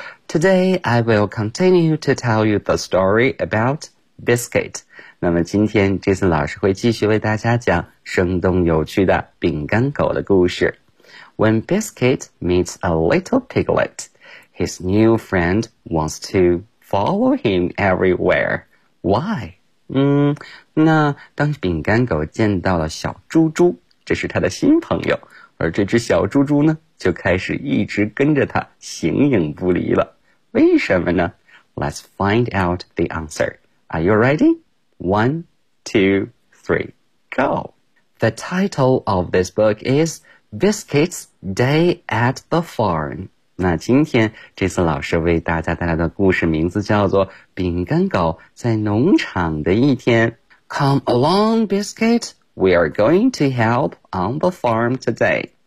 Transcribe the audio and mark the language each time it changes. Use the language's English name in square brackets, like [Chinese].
[English] Today, I will continue to tell you the story about biscuit. [Chinese] 那么今天 Jason 老师会继续为大家讲生动有趣的饼干狗的故事。 [English] When Biscuit meets a little piglet, his new friend wants to follow him everywhere. Why? [Chinese] 那当饼干狗见到了小猪猪，这是他的新朋友，而这只小猪猪呢，就开始一直跟着他，形影不离了。为什么呢？ [English] Let's find out the answer. Are you ready? One, two, three, go! The title of this book is Biscuits Day at the Farm. [Chinese] 那今天这次老师为大家带来的故事名字叫做饼干狗在农场的一天。 [English] Come along, Biscuit! We are going to help on the farm today.